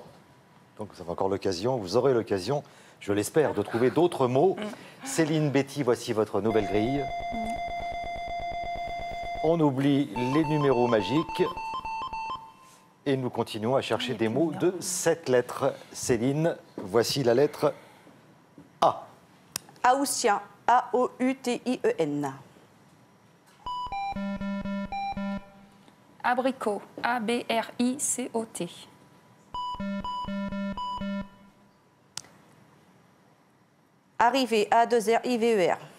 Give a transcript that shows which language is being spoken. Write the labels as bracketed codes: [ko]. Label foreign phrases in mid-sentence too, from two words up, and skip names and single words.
[fr] Donc vous avez encore l'occasion, vous aurez l'occasion, je l'espère, de trouver d'autres mots. Céline, Betty, voici votre nouvelle grille. On oublie les numéros magiques et nous continuons à chercher des mots de 7 lettres. Céline, voici la lettre A. Aoutien, A-O-U-T-I-E-N. Abricot, A-B-R-I-C-O-T. Arrivé, A-2-R-I-V-E-R.